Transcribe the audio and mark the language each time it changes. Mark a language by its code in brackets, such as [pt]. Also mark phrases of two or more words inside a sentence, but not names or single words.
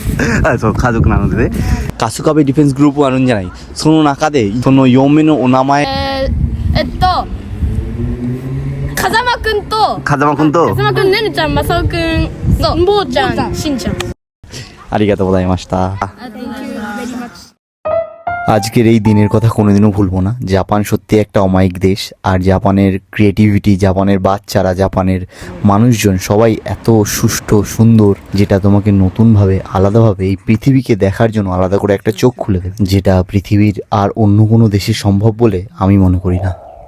[ja] あそう家族なのでね春日部ディフェンスグループあるんじゃない、その中でその4名のお名前風間くんと風間くんと風間くん、ねるちゃん、まさおくん、んぼうちゃん、しんちゃん。ありがとうございました [bn] আজকের এই দিনের কথা কোনোদিনও ভুলবো না। জাপান সত্যি একটা অমায়িক দেশ, আর জাপানের ক্রিয়েটিভিটি, জাপানের বাচ্চারা, জাপানের মানুষজন সবাই এত সুষ্ঠু সুন্দর, যেটা তোমাকে নতুনভাবে আলাদাভাবে এই পৃথিবীকে দেখার জন্য আলাদা করে একটা চোখ খুলে দেবে, যেটা পৃথিবীর আর অন্য কোনো দেশে সম্ভব বলে আমি মনে করি না।